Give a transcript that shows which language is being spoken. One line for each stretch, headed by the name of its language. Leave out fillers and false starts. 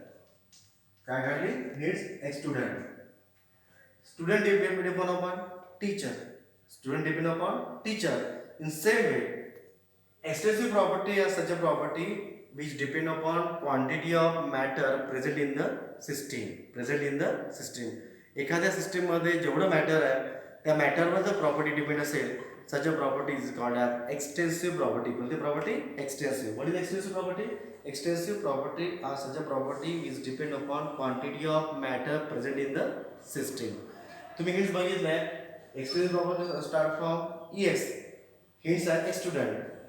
Marathi: काय काढली?
English: hints x student. Student depend upon teacher. Student depend upon teacher. In same way, extensive property is such a property which depend upon quantity of matter present in the system.
Marathi: एखाद्या system मध्ये जेवढं matter आहे त्या मॅटरवर जर property depend असेल,
English: such a property is called as extensive property.
Marathi: कोणती property? Extensive.
English: What is extensive property? Extensive property are such a property which depend upon quantity of matter present in the system.
Marathi: तुम्ही hints बघितलंय.
English: Extensive property start from ex. Hints are x student.